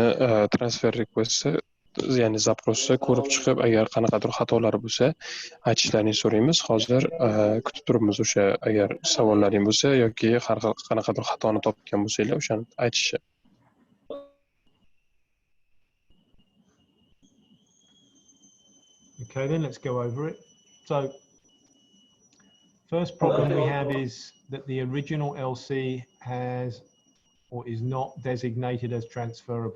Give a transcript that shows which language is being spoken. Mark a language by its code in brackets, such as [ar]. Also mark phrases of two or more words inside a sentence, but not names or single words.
[en] transfer requestni, [uz] ya'ni zaprosni ko'rib chiqib, agar qanaqadir xatolari bo'lsa, aytishlarini so'raymiz. Hozir kutib turibmiz o'sha agar savollaring bo'lsa yoki har xil qanaqadir xatoni topgan bo'lsanglar, o'shani aytishni. [en] Okay, then let's go over it. So, first problem we have is that the original LC has or is not designated as transferable.